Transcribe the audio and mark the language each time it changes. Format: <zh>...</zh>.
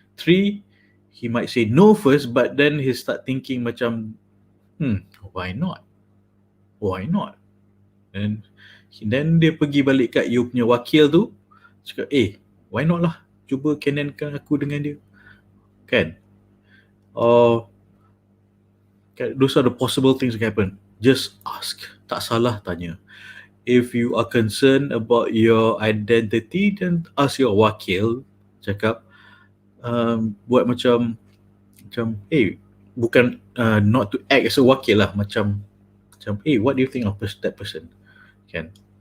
<en>3, he might say no first, but then he start thinking macam, why not?</en> <ms>And then dia pergi balik kat you punya wakil tu, cakap,</ms> <en>why not</en> <ms>lah, cuba canonkan aku dengan dia, kan?</ms> <en>Those are the possible things that happen. Just ask,</en> <ms>tak salah tanya.</ms> <en>If you are concerned about your identity, then ask your wakil.</en> <ms>Cakap, buat macam bukan</ms> <en>not to act as a wakil lah, macam what do you think of that person, kan?</en>